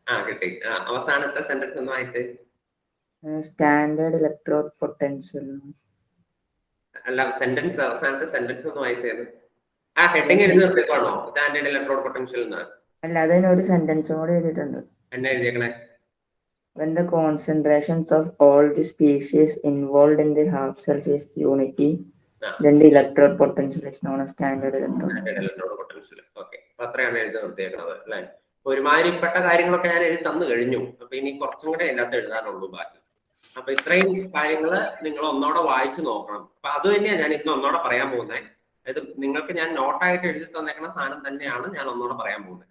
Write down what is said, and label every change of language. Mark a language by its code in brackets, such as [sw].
[ml] കിട്ടി. അവസാനത്തെ സെന്റൻസ് ഒന്ന് വായിച്ചേ. Standard electrode potential. അല്ല, സെന്റൻസ്, അവസാനത്തെ സെന്റൻസ് ഒന്ന് വായിച്ചത്. ഹെഡിങ് എഴുതി നിർത്തിക്കോണോ? സ്റ്റാൻഡേർഡ് ഇലക്ട്രോഡ് പൊട്ടൻഷ്യൽ എന്ന്. അല്ല, അതിന് ഒരു സെന്റൻസും കൂടെ എഴുതിയിട്ടുണ്ട്. എന്നാ എഴുതിയേക്കണേ? [en] When the concentrations of all the species involved in the half cells is unity, then the electrode potential is known as standard electrode potential. Okay. [ml] അപ്പൊ അത്രയാണ് എഴുതി നിർത്തിയേക്കുന്നത് അല്ലെ? ഒരുമാതിരിപ്പെട്ട കാര്യങ്ങളൊക്കെ ഞാൻ എഴുതി തന്നു കഴിഞ്ഞു. അപ്പൊ ഇനി കുറച്ചും കൂടെ അതിനകത്ത് എഴുതാനുള്ളൂ ബാക്കി. അപ്പൊ ഇത്രയും കാര്യങ്ങള് നിങ്ങൾ ഒന്നോടെ വായിച്ചു നോക്കണം. അപ്പൊ അത് തന്നെയാണ് ഞാൻ ഇന്ന് ഒന്നോടെ പറയാൻ പോകുന്നത്. അതായത് നിങ്ങൾക്ക് ഞാൻ നോട്ടായിട്ട് എഴുതി തന്നേക്കുന്ന സാധനം തന്നെയാണ് ഞാൻ ഒന്നോടെ പറയാൻ പോകുന്നത്.